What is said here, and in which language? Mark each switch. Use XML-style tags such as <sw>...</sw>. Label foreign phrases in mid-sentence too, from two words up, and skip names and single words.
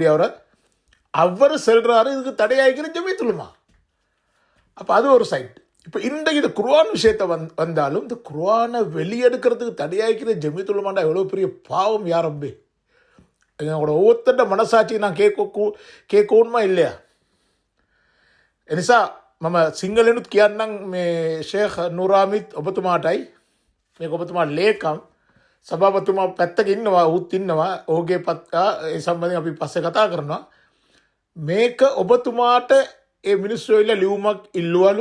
<ta>அப்படி அவர் சொல்கிறாரு, இதுக்கு தடையாகிக்கிற ஜமீத்துல் உலமா. அப்போ அது ஒரு சைட். இப்போ இன்றைக்கு இந்த குர்ஆன் விஷயத்தை வந்தாலும் இந்த குர்ஆனை வெளியெடுக்கிறதுக்கு தடையாகிக்கிற ஜமீத்துல் உலமாண்டா எவ்வளோ பெரிய பாவம் யாரம்பே. எங்களோட ஒவ்வொருத்தட்ட மனசாட்சி நான் கேட்கணுமா இல்லையா?</ta> <si>එනිසා මම සිංහලෙනුත් කියන්නම් මේ ෂේඛ් නූරාමිත් ඔබතුමාටයි. මේක ඔබතුමා ලේකම් සභාපතිතුමා පැත්තක ඉන්නවා, උත් ඉන්නවා. ඔහුගේ ඒ සම්බන්ධයෙන් අපි පස්සේ කතා කරනවා. මේක ඔබතුමාට ඒ මිනිස්සු ඇවිල්ලා ලියුමක් ඉල්ලුවලු.</si>